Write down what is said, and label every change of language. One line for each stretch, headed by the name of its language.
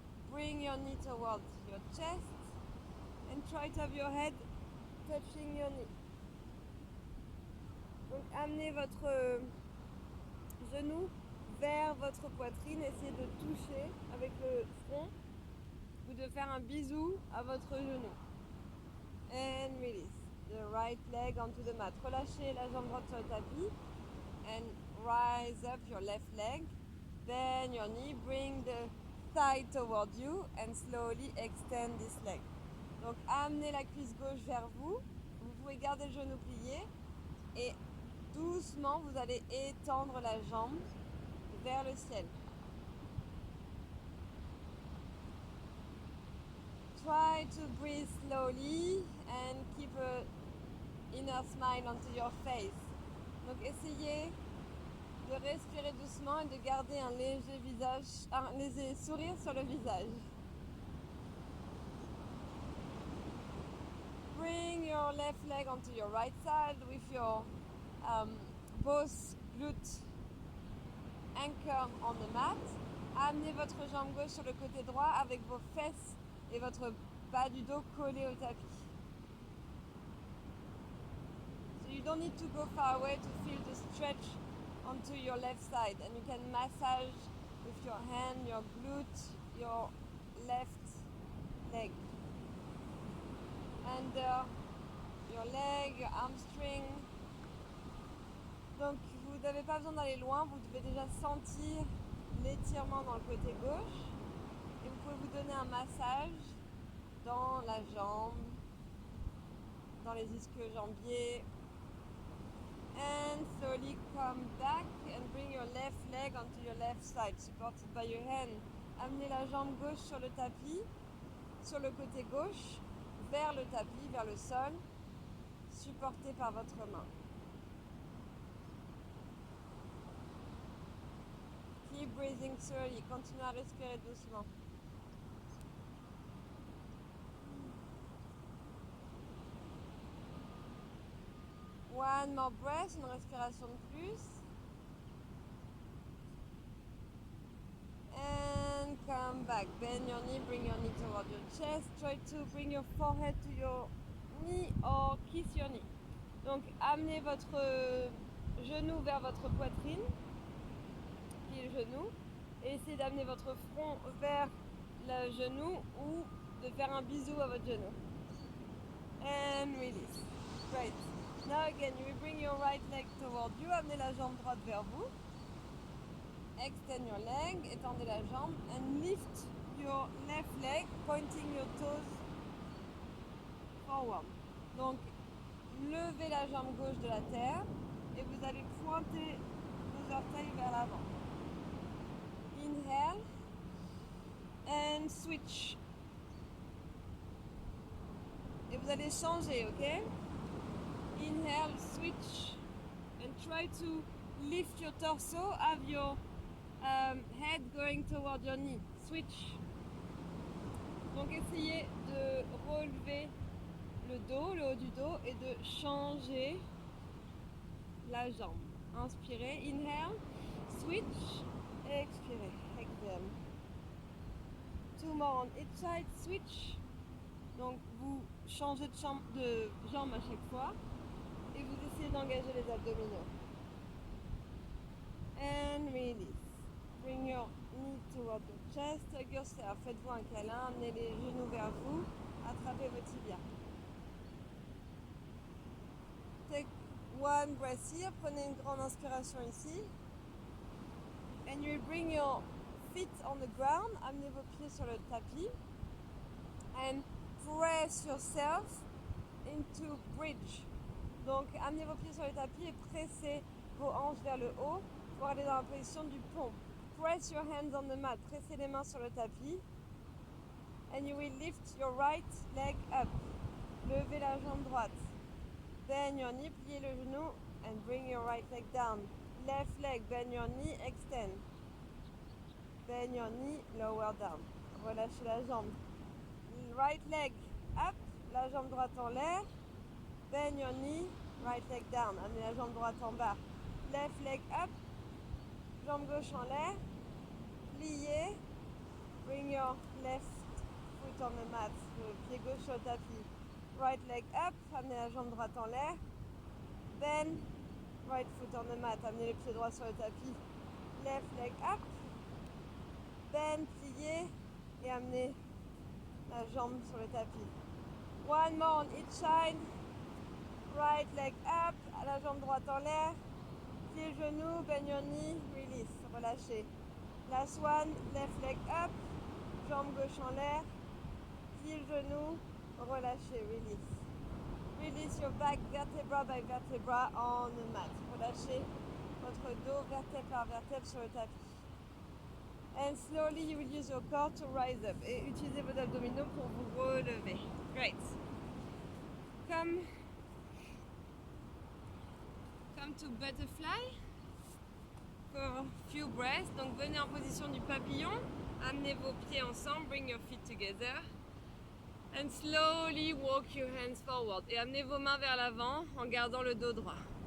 English: Bring your knee towards your chest. And try to have your head touching your knee.
French: Donc amenez votre genou vers votre poitrine. Essayez de toucher avec le front ou de faire un bisou à votre genou.
English: And release the right leg onto the mat.
French: Relâchez la jambe droite sur le tapis.
English: And rise up your left leg. Bend your knee. Bring the thigh toward you. And slowly extend this leg.
French: Donc amenez la cuisse gauche vers vous. Vous pouvez garder le genou plié. Et doucement, vous allez étendre la jambe vers le ciel.
English: Try to breathe slowly and keep a inner smile onto your face.
French: Donc essayez de respirer doucement et de garder un léger sourire sur le visage.
English: Bring your left leg onto your right side with your both glutes anchor on the mat.
French: Amenez votre jambe gauche sur le côté droit avec vos fesses et votre bas du dos collé au tapis.
English: So you don't need to go far away to feel the stretch onto your left side, and you can massage with your hand, your glute, your left leg. Under your leg, your hamstring.
French: Donc vous n'avez pas besoin d'aller loin, vous devez déjà sentir l'étirement dans le côté gauche et vous pouvez vous donner un massage dans la jambe, dans les ischio-jambiers.
English: And slowly come back and bring your left leg onto your left side, supported by your hand.
French: Amenez la jambe gauche sur le tapis, sur le côté gauche, vers le tapis, vers le sol, supporté par votre main.
English: Keep breathing slowly,
French: continuez à respirer doucement.
English: One more breath,
French: une respiration de plus.
English: And come back. Bend your knee, bring your knee toward your chest. Try to bring your forehead to your knee or kiss your knee.
French: Donc amenez votre genou vers votre poitrine, puis le genou, et essayez d'amener votre front vers le genou ou de faire un bisou à votre genou.
English: And release. Great. Now again, you will bring your right leg toward you.
French: Amenez la jambe droite vers vous.
English: Extend your leg,
French: étendez la jambe,
English: and lift your left leg, pointing your toes forward.
French: Donc, levez la jambe gauche de la terre et vous allez pointer vos orteils vers l'avant.
English: Inhale and switch.
French: Et vous allez changer, ok?
English: Inhale, switch, and try to lift your torso, have your head going toward your knee. Switch.
French: Donc essayez de relever le dos, le haut du dos, et de changer la jambe. Inspirez,
English: inhale, switch,
French: expirez,
English: exhale. Two more on each side, switch.
French: Donc vous changez de jambe à chaque fois et vous essayez d'engager les abdominaux.
English: And release. Bring your knee toward the chest, hug yourself.
French: Faites-vous un câlin, amenez les genoux vers vous, attrapez vos tibias.
English: Take one breath here,
French: prenez une grande inspiration ici.
English: And you bring your feet on the ground,
French: amenez vos pieds sur le tapis.
English: And press yourself into bridge.
French: Donc amenez vos pieds sur le tapis et pressez vos hanches vers le haut pour aller dans la position du pont.
English: Press your hands on the mat.
French: Pressez les mains sur le tapis.
English: And you will lift your right leg up.
French: Levez la jambe droite.
English: Bend your knee,
French: pliez le genou
English: and bring your right leg down. Left leg, bend your knee, extend. Bend your knee, lower down.
French: Relâchez la jambe.
English: Right leg up,
French: la jambe droite en l'air.
English: Bend your knee, right leg down.
French: Amenez la jambe droite en bas.
English: Left leg up,
French: jambe gauche en l'air. Pliez.
English: Bring your left foot on the mat.
French: Le pied gauche sur le tapis.
English: Right leg up,
French: amenez la jambe droite en l'air.
English: Bend, right foot on the mat.
French: Amenez le pied droit sur le tapis.
English: Left leg up. Bend,
French: pliez et amenez la jambe sur le tapis.
English: One more on each side. Right leg up,
French: la jambe droite en l'air. Pliez le genou,
English: bend your knee, release,
French: relâchez.
English: Last one, left leg up,
French: jambe gauche en l'air. Pliez le genou, relâchez,
English: release. Release your back vertebra by vertebra on the mat.
French: Relâchez votre dos vertèbre par vertèbre sur le tapis.
English: And slowly you will use your core to rise up.
French: Et utilisez vos abdominaux pour vous relever.
English: Great. Come to butterfly for a few breaths.
French: Donc venez en position du papillon. Amenez vos pieds ensemble.
English: Bring your feet together. And slowly walk your hands forward.
French: Et amenez vos mains vers l'avant en gardant le dos droit.